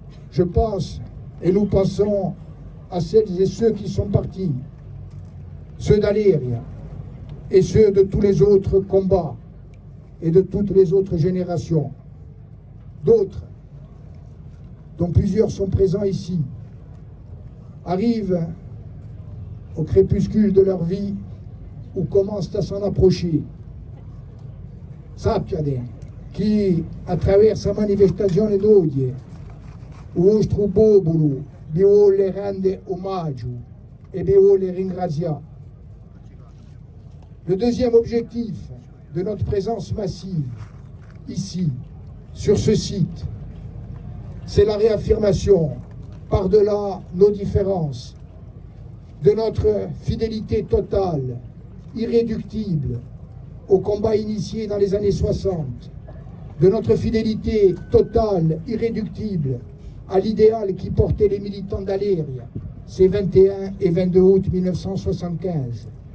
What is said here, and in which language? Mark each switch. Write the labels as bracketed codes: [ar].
[fr] Je pense, et nous pensons à celles et ceux qui sont partis, ceux d'Aléria et ceux de tous les autres combats et de toutes les autres générations. D'autres, dont plusieurs sont présents ici, arrivent au crépuscule de leur vie ou commencent à s'en approcher. [it] Sappiate che attraverso la manifestazione d'oggi il vostro popolo vi vuole rendere omaggio e vi vuole ringraziare. [fr] Le deuxième objectif de notre présence massive ici, sur ce site, c'est la réaffirmation, par-delà nos différences, de notre fidélité totale, irréductible, au combat initié dans les années 60, de notre fidélité totale, irréductible, à l'idéal qui portait les militants d'Aléria, ces 21 et 22 août 1975.